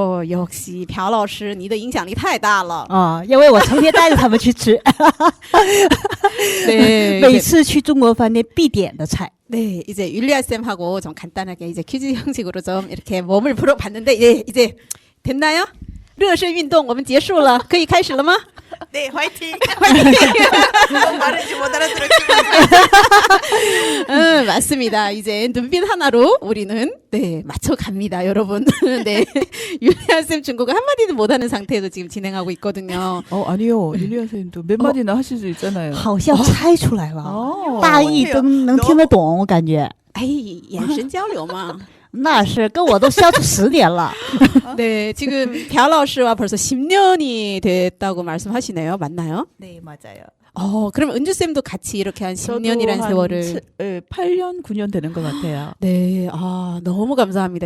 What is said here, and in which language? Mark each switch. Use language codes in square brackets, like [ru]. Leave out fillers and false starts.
[ko] 역시 [zh] 朴老师你的影响力太大了。因为我成天带着他们去吃， [ko] 네, [zh] 每次去中国饭店必点的菜。 [ko] 네, 이제 율리아 쌤하고 좀 간단하게 이제 퀴즈 형식으로 좀 이렇게 몸을 풀어봤는데 이제 됐나요? [zh] 热身运动我们结束了，可以开始了吗？ [ko] 네, 화이팅. 너무 말인지 못 알아들었지만. 맞습니다. 이제 눈빛 하나로 우리는 네 맞춰갑니다, 여러분. 네, 율리아 쌤 중국어 한 마디도 못하는 상태에서 지금 진행하고 있거든요. 아니요. 율리아 선생님도 몇 마디나 하실 수 있잖아요. [zh] 好像猜出来了，大意都能听得懂，我感觉。哎，眼神交流嘛。那是跟我都相处10年了。 [ko] 네, 지금 朴老师와 벌써 10년이 됐다고 말씀하시네요. 맞나요? 네, 맞아요. 그럼 은주 쌤도 같이 이렇게 한 10년이란 세월을 8년, 9년 되는 것 같아요. 네, 너무 감사합니다.